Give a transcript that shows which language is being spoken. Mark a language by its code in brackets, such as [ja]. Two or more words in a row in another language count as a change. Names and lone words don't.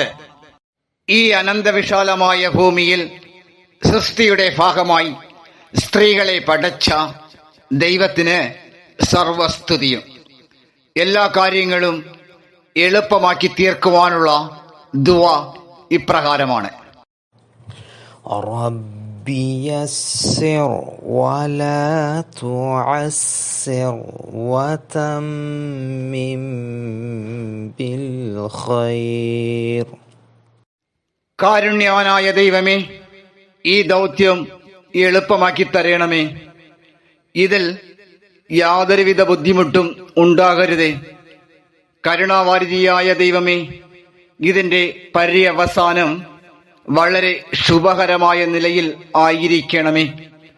[ml] ഈ അനന്തവിശാലമായ ഭൂമിയിൽ സൃഷ്ടിയുടെ ഭാഗമായി സ്ത്രീകളെ പടച്ച ദൈവത്തിന് സർവസ്തുതിയും. എല്ലാ കാര്യങ്ങളും എളുപ്പമാക്കി തീർക്കുവാനുള്ള ദുആ ഇപ്രകാരമാണ്: [ar] ربي يسر ولا تعسر وتمم بالخير. [ml] കാരുണ്യവാനായ ദൈവമേ, ഈ ദൗത്യം എളുപ്പമാക്കി തരണമേ. ഇതിൽ യാതൊരുവിധ ബുദ്ധിമുട്ടും ഉണ്ടാകരുതേ. കരുണാവാരിധിയായ ദൈവമേ, ഇതിന്റെ പര്യവസാനം വളരെ ശുഭകരമായ നിലയിൽ ആയിരിക്കണമേ.